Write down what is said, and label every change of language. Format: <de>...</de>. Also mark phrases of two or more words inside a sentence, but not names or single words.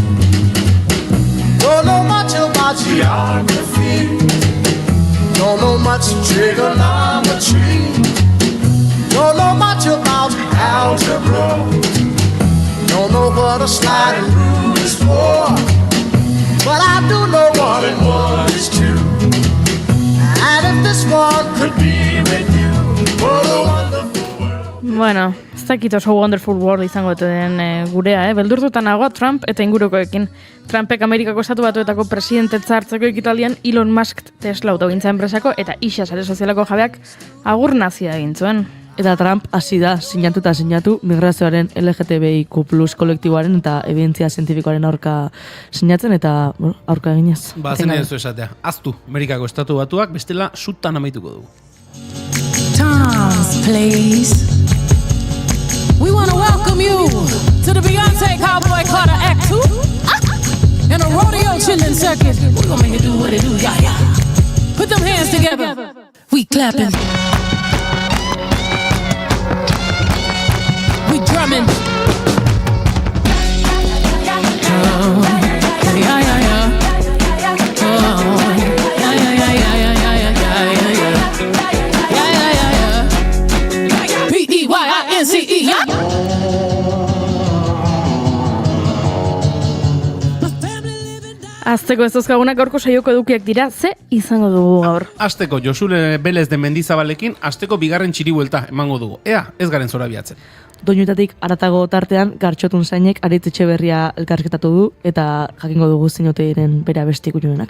<en>Don't know much about geography, don't know much trigonometry, don't know much about algebra, don't know what a sliding rule is for, but I do know 1 and 1 is 2, and if this one could be with you, what a wonderful world.</en> <eu>Bueno, ez dakit oso</eu> <en>wonderful world</en> <eu>izango den gurea, beldurtuta nagoa Trump eta ingurukoekin. Trumpek Amerikako estatu batuetako presidentetza hartzeko ekitaldian Elon Musk Tesla autogintza enpresako eta isa sare sozialako jabeak agur nazia egin zuen. Eta Trump hasi da sinatu migrazioaren LGTBIQ+ kolektiboaren eta ebidentzia zientifikoaren aurka sinatzen eta aurka eginez. Zen ez esatea, aztu Amerikako estatu batuak bestela sutan amaituko dugu.</eu> <en>Tom's Place. We want to welcome you to the Beyonce Cowboy Carter Act 2 and a rodeo chillin' circuit. We're gonna make it do what it do, yeah, yeah. Put them hands together. We clapping. We drumming. Yeah, yeah, yeah. PEYINCE, yeah.</en> <eu>Azteko ez dozkagunak gaurko saioko edukiak dira, ze izango dugu gaur. Azteko Josune Belez de Mendizabalekin, azteko bigarren txiribuelta emango dugu. Ea, ez garen zorabiatzen. doinuetatik aratago tartean Gartxotun zainek Aritz Etxeberria elkarrizketatu du eta jakingo dugu zeinote diren bere abesti kunuenak.</eu>